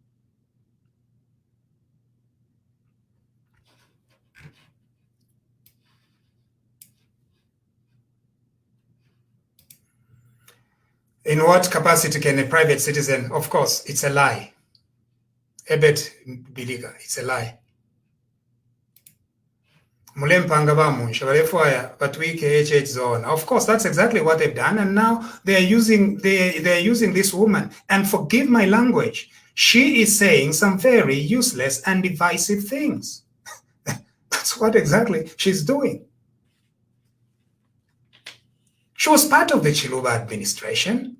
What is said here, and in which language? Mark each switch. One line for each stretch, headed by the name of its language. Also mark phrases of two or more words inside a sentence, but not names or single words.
English: In what capacity can a private citizen? Of course, it's a lie. Ebet Biliga, it's a lie.
Bemba: Mulempanga ba Munshya balefwaya batwike HH zone.
English: Of course, that's exactly what they've done, and now they are using this woman. And forgive my language, she is saying some very useless and divisive things. That's what exactly she's doing. She was part of the Chiluba administration.